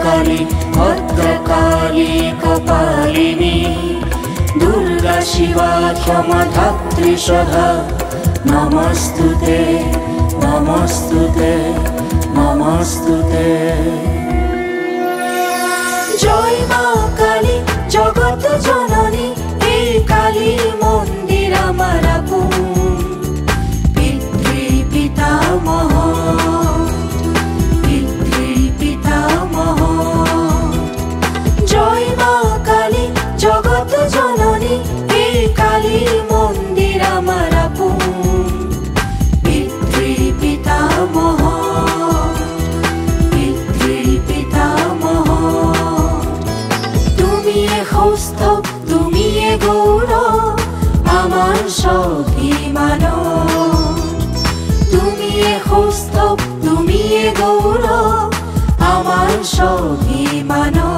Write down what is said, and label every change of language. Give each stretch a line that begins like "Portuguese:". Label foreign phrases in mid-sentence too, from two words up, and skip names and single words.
Sanskrit: काली भद्रकाली कपालिनी दुर्गा शिवा क्षमा धात्री सदा नमस्तुते नमस्तुते नमस्तुते।
Bangla: জয় মা কালী জগৎ জননী হে কালী মন্দির আমার পিতৃ পিতামহ পিতৃ পিতামহ पितृ पितामह। জয় মা কালী জগৎ জননী হে কালী মন্দির আমার পিতৃ পিতামহ পিতৃ পিতামহ पितृ पितामह। তুমিই কৌস্তুভ তুমিই গৌরব আমার স্বাভিমান। তুমিই কৌস্তুভ তুমিই গৌরব আমার স্বাভিমান।